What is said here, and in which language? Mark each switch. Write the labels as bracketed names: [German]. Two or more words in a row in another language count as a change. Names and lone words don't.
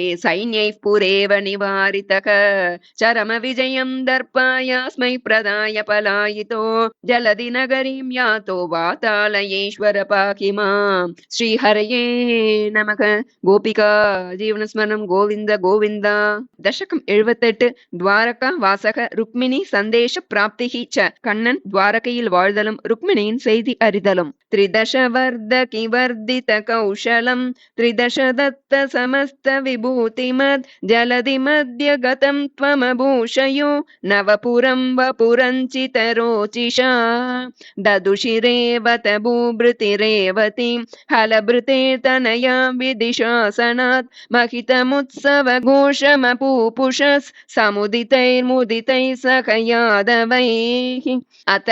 [Sanskrit] सैन्यैः पुरेव निवारितः चरमविजयं दर्पायास्मै प्रदाय पलायितो जलधि नगरीं यातो वातालयेश्वर पाहि मां श्रीहरये नमः गोपिका जीवनस्मरणं गोविन्द गोविन्द दशकं 78 द्वारका वासக रुक्मिणी सन्देश प्राप्तिः च [Tamil] கண்ணன் துவாரகையில் வாழ்தலும் ருக்மிணியின் செய்தி அறிதலும் [Sanskrit] त्रिदश वर्धकि वर्धित कौशलं त्रिदश दत्त समस्त विभूतिमद् जलधि मध्य गतं त्वमभूषयो नवपुरं वपुरञ्चित रोचिषा ददुषिरेवत भूभृतिरेवतीं हलभृते तनया विदिशासनात् महितमुत्सव घोषमपूपुषस् समुदितैर्मुदितैः सख यादवैः अथ